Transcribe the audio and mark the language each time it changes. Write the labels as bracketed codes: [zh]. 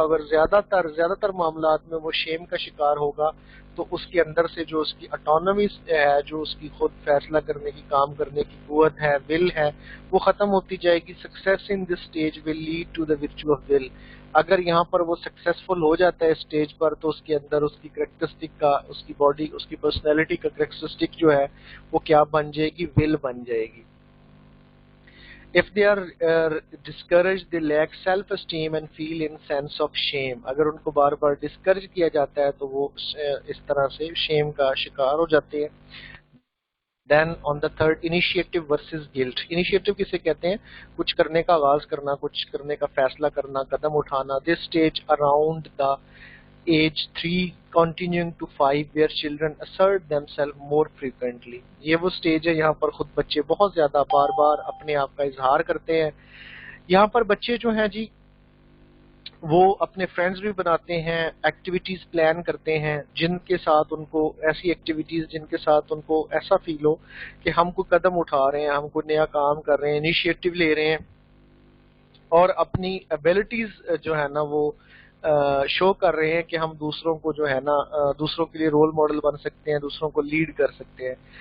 [hi] अगर ज्यादातर मामलात में वो शेम का शिकार होगा तो उसके अंदर से जो उसकी ऑटोनॉमी है, जो उसकी खुद फैसला करने की, काम करने की कुव्वत है, विल है, वो खत्म होती जाएगी. [en] Success in this stage will lead to the virtue of will. [hi] अगर यहाँ पर वो सक्सेसफुल हो जाता है स्टेज पर तो उसके अंदर उसकी करेक्टरिस्टिक का, उसकी बॉडी, उसकी पर्सनैलिटी का करेक्टरिस्टिक जो है वो क्या बन जाएगी, विल बन जाएगी. [en] If they are discouraged, they lack self-esteem and feel in sense of shame. [hi] अगर उनको बार बार डिस्करेज किया जाता है तो वो इस तरह से शेम का शिकार हो जाते हैं. [en] Then on the third, initiative versus guilt. [hi] Initiative किसे कहते हैं? कुछ करने का आगाज करना, कुछ करने का फैसला करना, कदम उठाना. [en] This stage around the age 3 continuing to 5 where children assert themselves more frequently. [hi] ये वो स्टेज है यहाँ पर खुद बच्चे बहुत ज्यादा बार बार अपने आप का इजहार करते हैं. यहाँ पर बच्चे जो हैं जी वो अपने फ्रेंड्स भी बनाते हैं, एक्टिविटीज प्लान करते हैं जिनके साथ उनको, ऐसी एक्टिविटीज जिनके साथ उनको ऐसा फील हो कि हम कोई कदम उठा रहे हैं, हम कोई नया काम कर रहे हैं, इनिशिएटिव ले रहे हैं और अपनी एबिलिटीज जो है ना वो शो कर रहे हैं कि हम दूसरों को जो है ना दूसरों के लिए रोल मॉडल बन सकते हैं, दूसरों को लीड कर सकते हैं.